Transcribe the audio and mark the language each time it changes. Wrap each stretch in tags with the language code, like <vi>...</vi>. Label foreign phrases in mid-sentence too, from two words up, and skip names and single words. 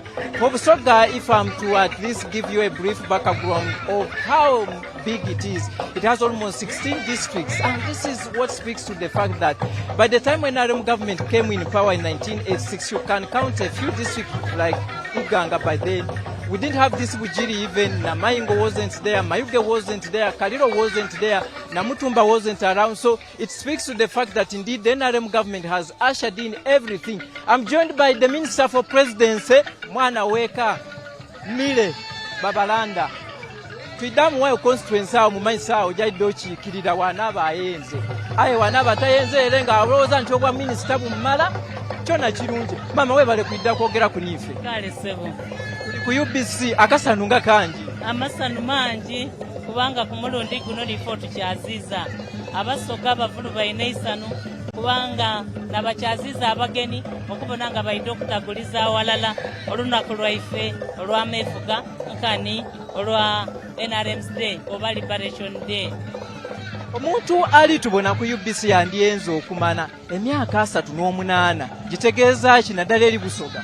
<en>For Busoga, if I'm to at least give you a brief background of how big it is, it has almost 16 districts, and this is what speaks to the fact that by the time when NRM government came in power in 1986, you can count a few districts like Uganga by then. We didn't have this Bujiri even, Namayingo wasn't there, Mayuge wasn't there, Kaliro wasn't there, Namutumba wasn't around. So it speaks to the fact that indeed the NRM government has ushered in everything. I'm joined by the Minister for Presidency, Mwana Weka, Mile, Babalanda.</en> <xog>Twidamu wayo constituency awo mumanyi sawo jaddo kiikirira wanaba ayenze. Aye wanaba tayenze erenga awolooza nti obwa minisita bumala kyona kirungi. Mama webale kwidda kwogera ku niife. Kale sebo. ku UBC akasanu nga kangi. Amasanu mangi kubanga ku mulundi guno lifo tukyaziza abasoga abavulu balina isanu kubanga nabakyaziza abageni okubona nga baidde okutaguliza awalala olunaku lwaife olw'ameefuga nkani olwa NRM's Day oba Liberation Day. Omuntu ali tubona ku UBC yandiyenza okumana emyaka 38 gitegeeza ki naddala eri Busoga?</xog>